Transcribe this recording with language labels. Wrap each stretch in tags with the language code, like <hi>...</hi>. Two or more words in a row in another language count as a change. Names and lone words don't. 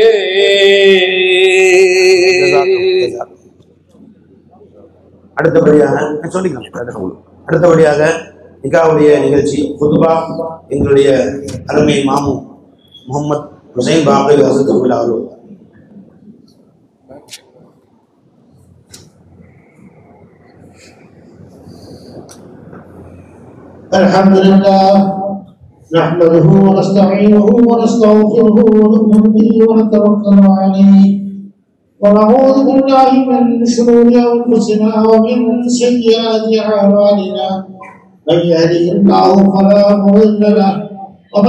<ta>அடுத்தபடியாக நிகாவுடைய நிகழ்ச்சி குதுபா எங்களுடைய அருமை மாமு முகமது ஹுசைன் பாபு வசத்துக்குள்ள அவர்கள்.</ta> <ar>الحمد لله نحمده ونستعينه ونستغفره ونؤمن به ونتوكل عليه ونعوذ بالله من شرور انفسنا ومن سيئات اعمالنا من يهده الله فلا مضل له ومن</ar>